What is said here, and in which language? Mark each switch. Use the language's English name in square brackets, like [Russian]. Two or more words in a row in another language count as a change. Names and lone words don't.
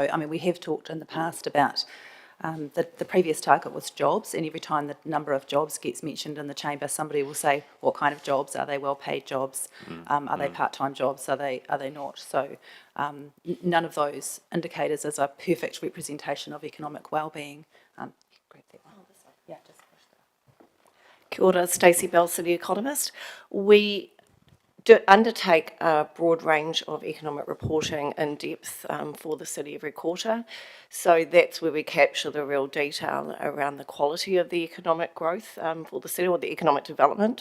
[English] I mean, we have talked in the past about the previous target was jobs, and every time the number of jobs gets mentioned in the chamber, somebody will say, what kind of jobs? Are they well-paid jobs? Are they part-time jobs? Are they not? So none of those indicators is a perfect representation of economic well-being. [Māori] Kia ora, [English] Stacey Bell, City Economist. We do undertake a broad range of economic reporting in depth for the city every quarter. So that's where we capture the real detail around the quality of the economic growth for the city, or the economic development.